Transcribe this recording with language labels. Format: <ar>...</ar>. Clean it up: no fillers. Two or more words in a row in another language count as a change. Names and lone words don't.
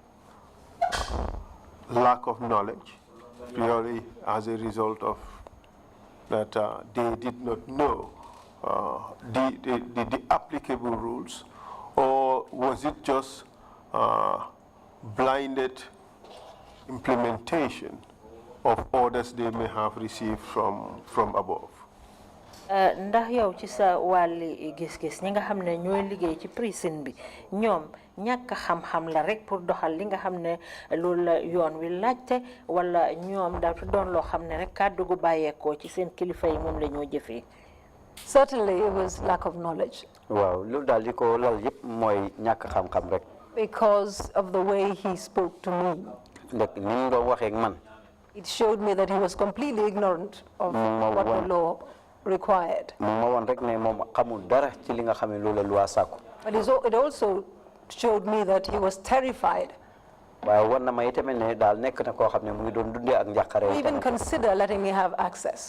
<en>lack of knowledge, purely as a result of that they did not know the applicable rules, or was it just blinded implementation of orders they may have received from above?</en> <wo>ndax yow ci sa wàlli gis-gis ñi nga xam ne ñooy liggéey ci prison bi ñoom ñàkk xam-xam la rek pour doxal li nga xam ne loolu la yoon wi laajte wala ñoom dafa doon loo xam ne rek kàddu gu bàyyeekoo ci seen kilifa yi moom la ñoo jëfee.</wo> <en>Certainly, it was lack of knowledge.</en> <wo>waaw loolu daal di ko lal yëpp mooy ñàkk xam-xam rek.</wo> <en>Because of the way he spoke to me.</en> <wo>ndek ni mu doon waxee ak man.</wo> <en>It showed me that he was completely ignorant of what the law required. But it also showed me that he was terrified. Even consider letting me have access.</en>